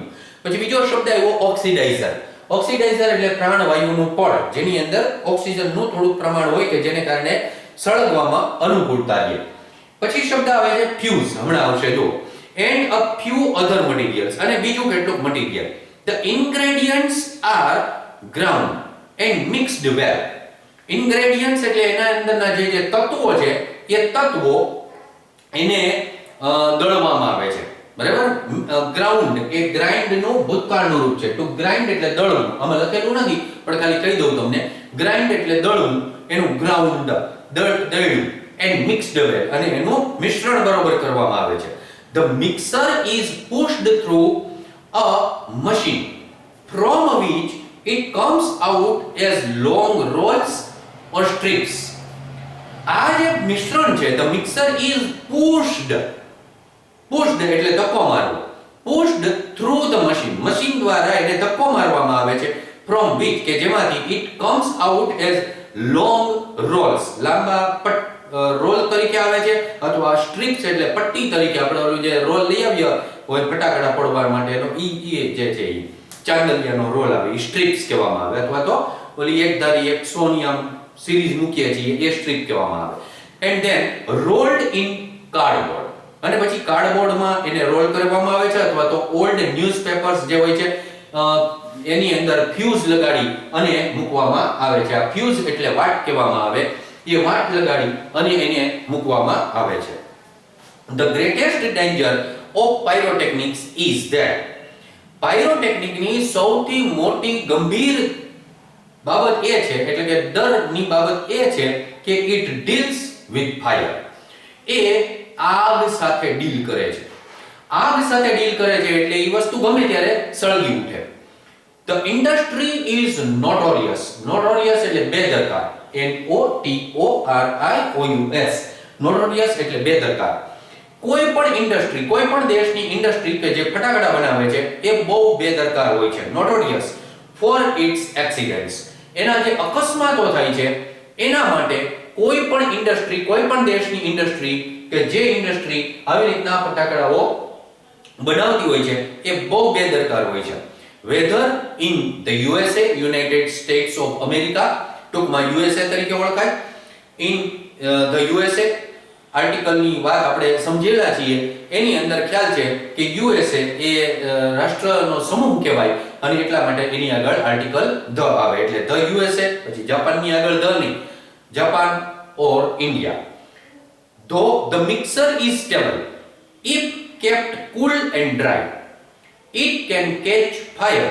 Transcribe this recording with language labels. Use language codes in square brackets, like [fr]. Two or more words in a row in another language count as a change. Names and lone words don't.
[gu] પછી બીજો શબ્દ આવ્યો ઓક્સિડાઇઝર. ઓક્સિડાઇઝર એટલે પ્રાણવાયુનું પડ જેની અંદર ઓક્સિજનનું થોડું પ્રમાણ હોય કે જેને કારણે સળગવામાં અનુકૂળતા રહે. પછી શબ્દ આવે છે ફ્યુઝ. હમણાં આવશે જો. [en] and a few other materials [gu] અને બીજું કેટલુંક મટીરીયલ. [en] The ingredients are ground and mixed well. [gu] Ingredients એટલે એના અંદરના જે તત્વો છે એ તત્વો એને દળવામાં આવે છે. બરાબર. ગ્રાઉન્ડ એ ગ્રાઇન્ડ નું ભૂતકાળનું રૂપ છે. [en] to grind [gu] એટલે દળવું. આમાં લખેલું નથી પણ ખાલી કહી દઉં તમને. ગ્રાઇન્ડ એટલે દળવું, એનું ગ્રાઉન્ડ દળ્યું [en] and mixed well [gu] અને એનું મિશ્રણ બરોબર કરવામાં આવે છે. [en] The mixer is pushed through a machine from which it comes out as long rolls or strips. [gu] આ જે મિશ્રણ છે [en] the mixer is pushed [gu] એટલે ધક્કો મારવો. [en] pushed through the machine. [gu] મશીન દ્વારા એને ધક્કો મારવામાં આવે છે. [en] from which [gu] કે જેમાંથી [en] it comes out as long rolls [gu] લાંબા રોલ તરીકે આવે છે અથવા સ્ટ્રીપ્સ એટલે પટ્ટી તરીકે. આપણે ઓલું જે રોલ લઈ આવ્યા હોય ફટાકડા પડવા માટેનો ઈ જે છે ઈ ચાંદલિયાનો રોલ આવે ઈ સ્ટ્રીપ્સ કહેવામાં આવે અથવા તો ઓલી એક ધારી એક સોનિયમ સિરીઝ મૂકીએ છીએ એ સ્ટ્રીપ કહેવામાં આવે. [en] and then rolled in cardboard [gu] અને પછી કાર્ડબોર્ડમાં એને રોલ કરવામાં આવે છે અથવા તો [en] old newspapers [gu] જે હોય છે એની અંદર ફ્યુઝ લગાડી અને મૂકવામાં આવે છે. આ ફ્યુઝ એટલે વાટ કહેવામાં આવે. એ વાટ લગાડી અને એને મૂકવામાં આવે છે. [en] The greatest danger of pyrotechnics is that [gu] પાયરોટેકનિકની સૌથી મોટી ગંભીર બાબત એ છે એટલે કે ડરની બાબત એ છે કે [en] it deals with fire. [gu] એ આગ સાથે ડીલ કરે છે. આગ સાથે ડીલ કરે છે એટલે એ વસ્તુ ગમે ત્યારે સળગી ઉઠે. [en] The industry is notorious. [gu] Notorious એટલે બેદરકાર. [en] NOTORIOUS. [gu] Notorious એટલે બેદરકાર. કોઈ પણ ઇન્ડસ્ટ્રી, કોઈ પણ દેશની ઇન્ડસ્ટ્રી કે જે ફટાકડા બનાવે છે એ બહુ બેદરકાર હોય છે. [en] Notorious for its accidents. [gu] એના જે અકસ્માતો થાય છે એના માટે કોઈ પણ ઇન્ડસ્ટ્રી, કોઈ પણ દેશની ઇન્ડસ્ટ્રી કે જે ઇન્ડસ્ટ્રી આવી રીતના ફટાકડાઓ બનાવતી હોય છે એ બહુ બેદરકાર હોય છે. [en] Whether in the USA, United States of America, [gu] ટૂંકમાં USA તરીકે ઓળખાય. [en] In the USA [gu] આર્ટિકલની વાત આપણે સમજેલા છીએ એની અંદર ખ્યાલ છે કે USA એ રાષ્ટ્રનો સમૂહ કહેવાય અને એટલા માટે એની આગળ આર્ટિકલ ધ આવે એટલે [en] the USA. [gu] પછી જાપાનની આગળ ધ નહીં, જાપાન ઓર ઇન્ડિયા. [en] Though the mixer is stable if kept cool and dry, it can catch fire.